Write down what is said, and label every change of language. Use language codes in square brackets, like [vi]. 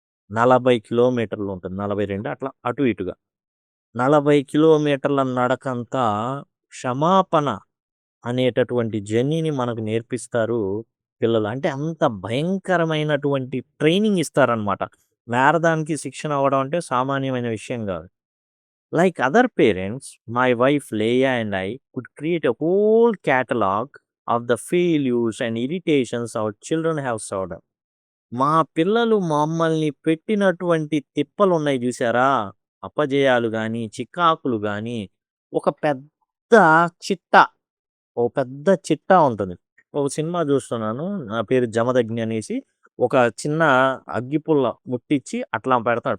[te] 40 కిలోమీటర్లు ఉంటుంది. 42 అట్లా అటు ఇటుగా. 40 కిలోమీటర్ల నడకంతా క్షమాపణ అనేటటువంటి జర్నీని మనకు నేర్పిస్తారు పిల్లలు. అంటే అంత భయంకరమైనటువంటి ట్రైనింగ్ ఇస్తారనమాట. మ్యారథాన్‌కి శిక్షణ అవ్వడం అంటే సామాన్యమైన విషయం గాదు. [en] Like other parents, my wife Leah and I could create a whole catalog of the failures and irritations our children have suffered. [te] మా పిల్లలు మమ్మల్ని పెట్టినటువంటి తిప్పలున్నాయి జూసారా? అపజయాలు గాని, చికాకులు గాని, ఒక పెద్ద చిట్టా, ఓ పెద్ద చిట్టా ఉంటుంది. ఒక సినిమా జూస్తున్నాను. నా పేరు 'జమదగ్ని' అనేసి. ఒక చిన్న అగ్గిపుల్ల ముట్టిచ్చి అట్లా పెడతాడు.